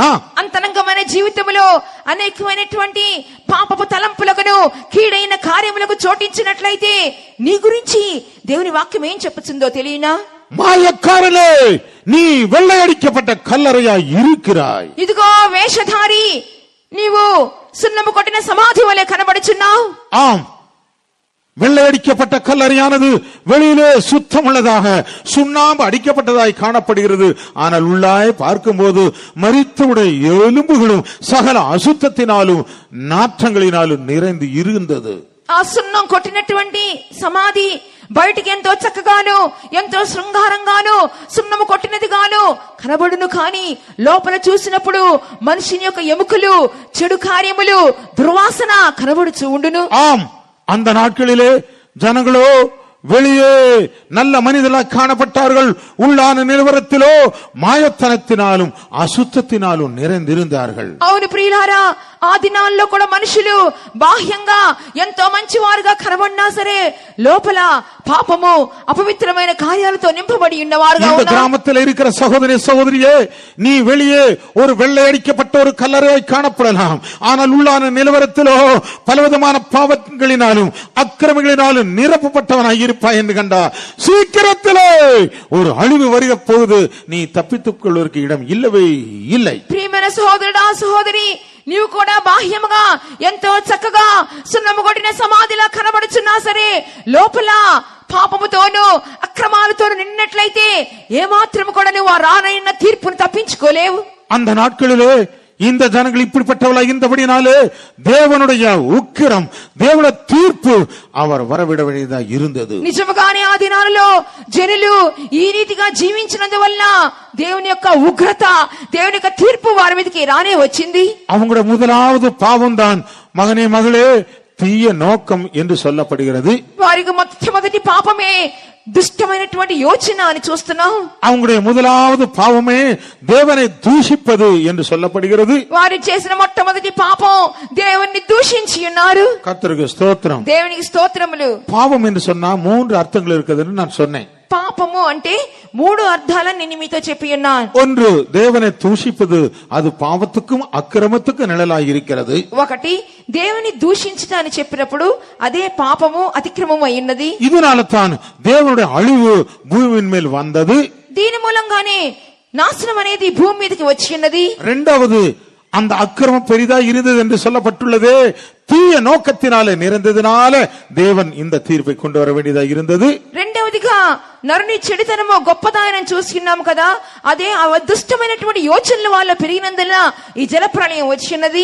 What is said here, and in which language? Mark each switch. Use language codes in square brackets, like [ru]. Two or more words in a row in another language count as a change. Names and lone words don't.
[te] అంతరంగమైన జీవితంలో అనేకమైనటువంటి పాపపు తలంపులకు కీడైన కార్యములకు చోటించినట్లయితే నీ గురించి దేవుని వాక్యం ఏం చెప్పుతుందో తెలియనా? [ta] மாயக்காரனே, நீ வெள்ளையடிக்கப்பட்ட கல்லறையாய் இருக்கிறாய். [te] ఇదిగో వేషధారి, నీవు సున్నము కొట్టిన సమాధి వలె కనబడుచున్నావు. [ta] ஆம், வெள்ளையடிக்கப்பட்ட கல்லறையானது வெளியிலே சுத்தமுள்ளதாக சுண்ணாம்பு அடிக்கப்பட்டதாய் காணப்படுகிறது. ஆனால் உள்ளாய் பார்க்கும்போது மரித்தவுடைய எலும்புகளும் சகல அசுத்தத்தினாலும் நாற்றங்களினாலும் நிறைந்து இருந்தது. [te] ఆ సున్నం కొట్టినటువంటి సమాధి బయటికి ఎంతో చక్కగాను, ఎంతో శృంగారంగాను, సున్నము కొట్టినదిగాను కనబడును, కానీ లోపల చూసినప్పుడు మనిషిని యొక్క ఎముకలు, చెడు కార్యములు, దుర్వాసన కనబడుచు ఉండును. [ta] ஆம், அந்த நாட்களிலே ஜனங்களோ வெளியே நல்ல மனிதர்களாக காணப்பட்டார்கள், உள்ளான நிலவரத்திலோ மாயத்தனத்தினாலும் அசுத்தத்தினாலும் நிறைந்திருந்தார்கள். [te] అవును ప్రియులారా, ఆ దినాల్లో కూడా మనుషులు బాహ్యంగా ఎంతో మంచివారుగా కనబడినా సరే లోపల పాపము, అపవిత్రమైన కార్యాలతో నింపబడి ఉన్నవారుగా [ta] இந்த [te] ఉన్నారు. [ta] கிராமத்தில் இருக்கிற சகோதரி சகோதரியே, நீ வெளியே ஒரு வெள்ளையடிக்கப்பட்ட ஒரு கல்லறையாய் காணப்படலாம், ஆனால் உள்ளான நிலவரத்திலோ பலவிதமான பாவங்களினாலும் அக்கிரமங்களினாலும் நிரப்பப்பட்டவனாய் இருப்பாய் என்று கண்டா சீக்கிரத்திலே ஒரு அழிவு வருக போகுது. நீ தப்பித்துக் கொள்வதற்கு இடம் இல்லவே இல்லை. [te] ప్రియమైన సహోదరుడా, సహోదరి, నీవు కూడా బాహ్యముగా ఎంతో చక్కగా సున్నము కొట్టిన సమాధిలా కనబడుచున్నా సరే లోపల పాపముతోను అక్రమాలతోను నిన్నట్లయితే ఏమాత్రం కూడా నువ్వు ఆ రానైన తీర్పును తప్పించుకోలేవు. [ta] அந்த நாட்களிலே இந்த ஜனங்கள் இப்படிப்பட்டவளா இருந்தபடினாலே தேவனுடைய உக்கிரம், தேவனுடைய தீர்ப்பு அவர் வரவிட வேண்டியதா இருந்தது. [te] నిజముగానే ఆ దినాలలో జనులు ఈ రీతిగా జీవించినందువల్ల దేవుని యొక్క ఉగ్రత, దేవుని యొక్క తీర్పు వారి మీదకి రానే వచ్చింది. [ta] அவங்களுடைய முதலாவது பாவம் தான், மகனே மகளே, தீய நோக்கம் என்று சொல்லப்படுகிறது. [te] వారికి మొట్టమొదటి పాపమే దుష్టమైనటువంటి యోచన అని చూస్తున్నాం. [ta] அவங்களுடைய முதலாவது பாவமே தேவனை தூஷிப்பது என்று சொல்லப்படுகிறது. [te] వారు చేసిన మొట్టమొదటి పాపం దేవుణ్ణి దూషించి ఉన్నారు. [ta] கர்த்தருக்கு ஸ்தோத்திரம். [te] దేవునికి స్తోత్రములు. [ta] பாவம் என்று சொன்னா 3 அர்த்தங்கள் இருக்குதுன்னு நான் சொன்னேன். [te] పాపము అంటే మూడు అర్థాలను నేను మీతో చెప్పి ఉన్నాను. [ta] ஒன்று, தேவனை தூஷிப்பது அது பாவத்துக்கும் அக்கிரமத்துக்கும் நிழலாய் இருக்கிறது. [te] ఒకటి, దేవుని దూషించుట అని చెప్పినప్పుడు అదే పాపము అతిక్రమము అయ్యున్నది. [ta] இதனால தான் தேவனுடைய அழிவு பூமியின் மேல் வந்தது. [te] దీని మూలంగానే నాశనం అనేది భూమి మీదకి వచ్చి ఉన్నది. [ta] இரண்டாவது, அந்த அக்கிரமம் பெரிதா இருந்தது என்று சொல்லப்பட்டுள்ளது. தீய நோக்கத்தினாலே நிறைந்ததினால தேவன் இந்த தீர்ப்பை கொண்டு வர வேண்டியதா இருந்தது. [te] రెండవదిగా నరుని చెడుతనము గొప్పదాయనని చూస్తున్నాము కదా, అదే దుష్టమైనటువంటి యోచనలు వాళ్ళ పెరిగినందున ఈ జలప్రళయం వచ్చినది.